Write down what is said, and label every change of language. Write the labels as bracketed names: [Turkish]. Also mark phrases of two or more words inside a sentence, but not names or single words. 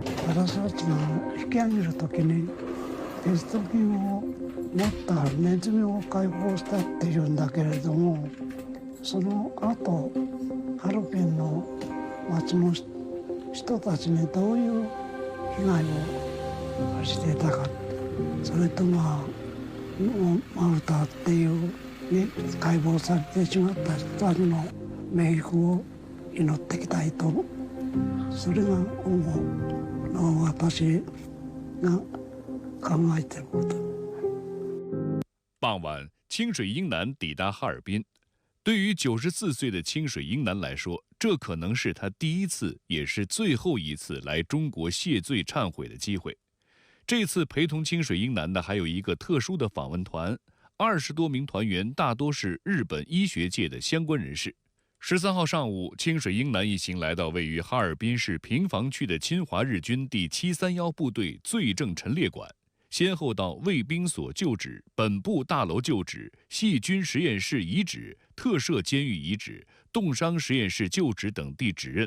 [Japanese] 私たちが引き上げるときにテスト菌を持ったネズミを解放したっていうんだけれども、その後ハルピンの町の人たちにどういう被害をしていたか、それとマウタっていうね解剖されてしまった人たちの冥福を祈っていきたいと、それが私が考えていること。 [Chinese] 傍晚，清水英男抵达哈尔滨。对于94岁的清水英男来说，这可能是他第一次，也是最后一次来中国谢罪忏悔的机会。这次陪同清水英男的还有一个特殊的访问团，20多名团员大多是日本医学界的相关人士。13号上午，清水英男一行来到位于哈尔滨市平房区的侵华日军第731部队罪证陈列馆，先后到卫兵所旧址、本部大楼旧址、细菌实验室遗址、特设监狱遗址、冻伤实验室旧址等地指认。